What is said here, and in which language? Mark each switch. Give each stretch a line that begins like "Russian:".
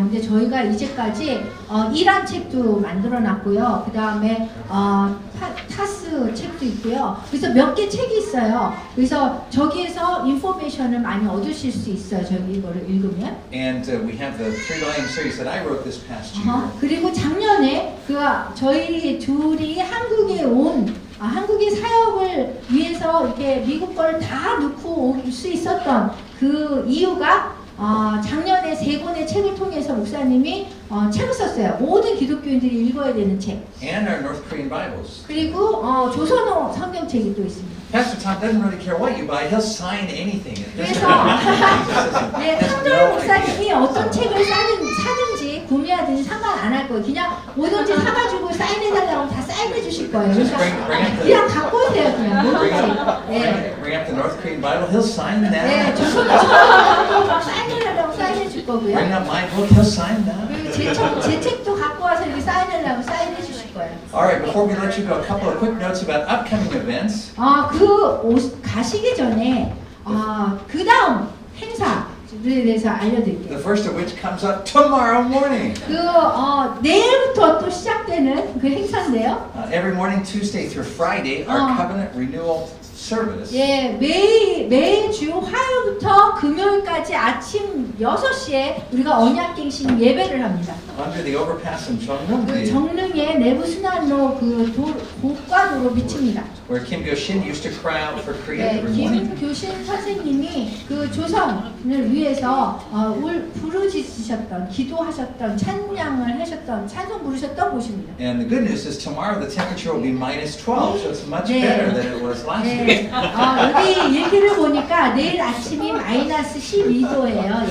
Korean: 근데 저희가 이제까지 이란 책도 만들어놨고요. 그 다음에 타스 책도 있고요. 그래서 몇 개 책이 있어요. 그래서 저기에서 인포메이션을 많이 얻으실 수 있어요. 저희 이거를 읽으면.
English: And we have the 3-volume series that I wrote this past year.
Korean: 그리고 작년에 저희 둘이 한국에 한국의 사역을 위해서 이렇게 미국 걸 다 넣고 올 수 있었던 그 이유가 작년에 3권의 책을 통해서 목사님이 책을 썼어요. 모든 기독교인들이 읽어야 되는 책.
English: And our North Korean Bibles.
Korean: 그리고 조선어 성경책이 또 있습니다.
English: Pastor Tom doesn't really care what you buy. He'll sign anything. It doesn't
Korean: 그래서
English: matter.
Korean: 네, 탐돌 목사님이 어떤 책을 사든지 구매하든지 상관 안 할 거예요. 그냥 뭐든지 사가지고 사인해달라고 다 사인해 주실 거예요. 그래서 그냥 갖고 오세요. 그냥 뭐든지. 네.
English: Bring up the North Korean Bible. He'll sign that.
Korean: 네, 조선어 성경책도 사인해달라고 사인해 줄 거고요.
English: Bring up my book. He'll sign that.
Korean: 그리고 제 책도 갖고 와서 이렇게 사인하려고 사인해 주실 거예요.
English: All right. Before we let you go, a couple of quick notes about upcoming events.
Korean: 가시기 전에 그 다음 행사에 대해서 알려드릴게요.
English: The first of which comes up tomorrow morning.
Korean: 내일부터 또 시작되는 그 행사인데요.
English: Every morning, Tuesday through Friday, our covenant renewal service.
Korean: 예, 매주 화요일부터 금요일까지 아침 6시에 우리가 언약갱신 예배를 합니다.
English: Under the overpass in Jeongnam,
Korean: 그 정릉의 내부 순환로 그 고가도로 밑입니다.
English: where Kim Gyo-shin used to cry out for Korea
Korean: 네,
English: every morning.
Korean: 김교신 선생님이 그 조선을 위해서 부르짖으셨던, 기도하셨던, 찬양을 하셨던, 찬송 부르셨던 곳입니다.
English: And the good news is tomorrow the temperature will be -12, so it's much
Korean: 네.
English: better than it was last week.
Korean: 네, 여기 일기를 보니까 내일 아침이 -12도예요.